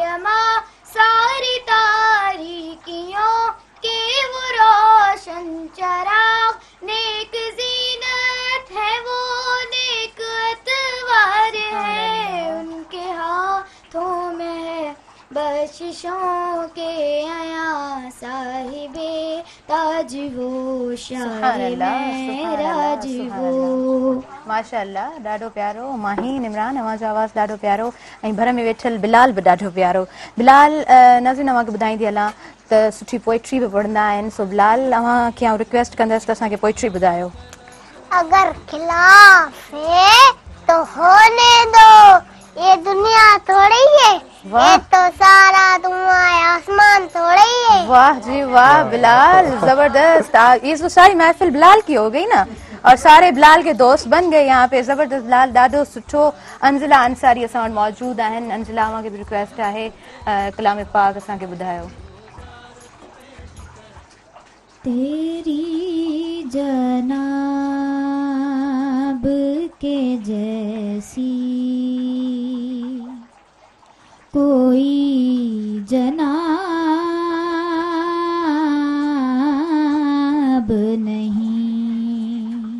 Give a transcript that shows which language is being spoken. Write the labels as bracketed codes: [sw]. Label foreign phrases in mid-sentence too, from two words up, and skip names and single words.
[ur] اما ساری تاریکیوں کے وہ روشن چراغ نیک زینت ہے وہ نیک اطوار ہے ان کے ہاتھوں میں ہے بخششوں کے آیا صاحبِ تاج وہ شاہ معراج وہ. [sd] माशाअल्लाह ॾाढो प्यारो माहीन इमरान अवां जो आवाज़ ॾाढो प्यारो ऐं घर में वेठल बिलाल बि ॾाढो प्यारो। बिलाल नाज़रीन अवांखे ॿुधाईंदी हलां त सुठी पोइट्री बि पढ़ंदा आहिनि। सो बिलाल तव्हांखे आउं रिक्वेस्ट कंदसि त असांखे पोइट्री ॿुधायो। [ur] اگر خلاف ہے تو ہونے دو، یہ دنیا تھوڑی ہے، یہ تو سارا دھواں آسمان تھوڑی ہے. واہ جی واہ بلال، زبردست۔ یہ تو ساری محفل بلال کی ہو گئی نا، اور سارے بلال کے دوست بن گئے یہاں پہ. [sd] जबरदस्त बिलाल, ॾाढो सुठो। अंजिला अंसारी असां वटि मौजूद आहिनि। अंजिला, अव्हांखे बि रिक्वेस्ट आहे कलाम पाक असांखे ॿुधायो। [ur] تیری جناب کے جیسی کوئی جناب نہیں,